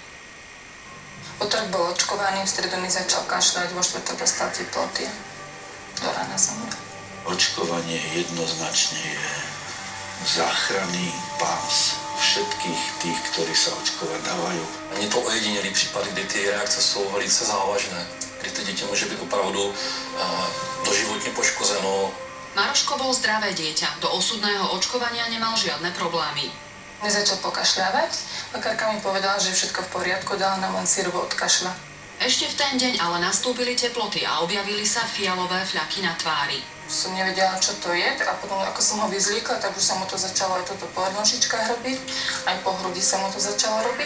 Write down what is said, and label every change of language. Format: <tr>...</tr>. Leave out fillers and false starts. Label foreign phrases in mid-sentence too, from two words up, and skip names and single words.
<sk>Otrok bol očkovaný, v stredu mi začal kašľať, vo štvrtok dostal teploty. Do rána zomrel. Očkovanie jednoznačne je záchranný pás všetkých tých, ktorí sa očkovať dávajú.</sk> <cs>Není to ojedinelý případ, kdy ty reakce jsou velice závažné, kdy to dítě může být opravdu doživotně poškozeno.</cs> <sk>Maroško bol zdravé dieťa, do osudného očkovania nemal žiadne problémy. Mi začal pokašľavať, lekárka mi povedala, že je všetko v poriadku, dala nám len sirup od kašľa. Ešte v ten deň ale nastúpili teploty a objavili sa fialové fľaky na tvári. Som nevedela, čo to je, a potom ako som ho vyzliekla, tak už sa mu to začalo aj toto po nožičkách robiť, aj po hrudi sa mu to začalo robiť.</sk>